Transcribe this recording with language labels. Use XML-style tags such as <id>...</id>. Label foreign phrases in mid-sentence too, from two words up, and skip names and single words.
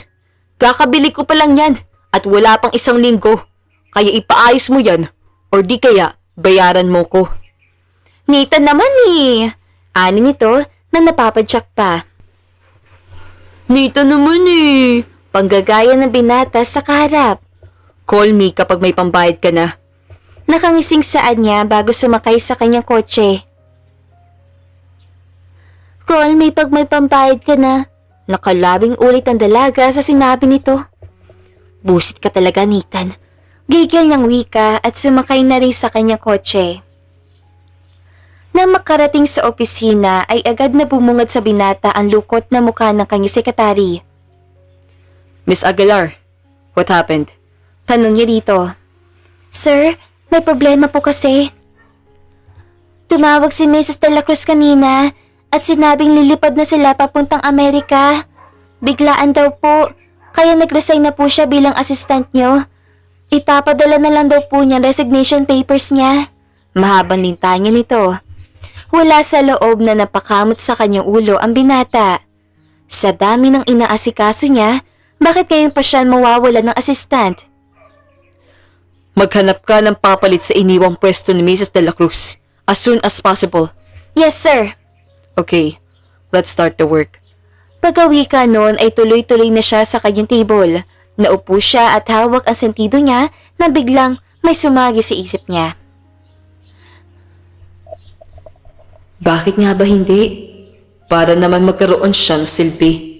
<tl>Kakabili ko pa lang yan at wala pang 1 linggo. Kaya ipaayos mo yan or di kaya bayaran mo ko. Nathan naman eh. Ani nito na napapadyak pa. Nathan naman eh. Panggagaya ng binata sa kaharap.</tl> <en>Call me</en> <tl>kapag may pambayad ka na. Nakangising saan niya bago sumakay sa kanyang kotse. Cole, may pambayad ka na. Nakalabing ulit ang dalaga sa sinabi nito. Busit ka talaga, Nathan. Gigil niyang wika at sumakay na rin sa kanyang kotse. Nang makarating sa opisina ay agad na bumungad sa binata ang lukot na mukha ng kanyang sekretary. Miss Aguilar,</tl> <en>what happened?</en> <tl>Tanong niya dito. Sir, may problema po kasi. Tumawag si Mrs. De La Cruz kanina at sinabing lilipad na sila papuntang Amerika. Biglaan daw po, kaya nag-resign na po siya bilang assistant niyo. Ipapadala na lang daw po niya resignation papers niya. Mahabang lintanya nito. Wala sa loob na napakamot sa kanyang ulo ang binata. Sa dami ng inaasikaso niya, bakit ngayon pa siya mawawala ng assistant? Maghanap ka ng papalit sa iniwang pwesto ni Mrs. De La Cruz</tl> <en>as soon as possible. Yes, sir. Okay, let's start the work.</en> <tl>Pag-uwi ka noon ay tuloy-tuloy na siya sa kanyang table. Naupo siya at hawak ang sentido niya na biglang may sumagi sa isip niya. Bakit nga ba hindi? Para naman magkaroon siya ng silbi.</tl>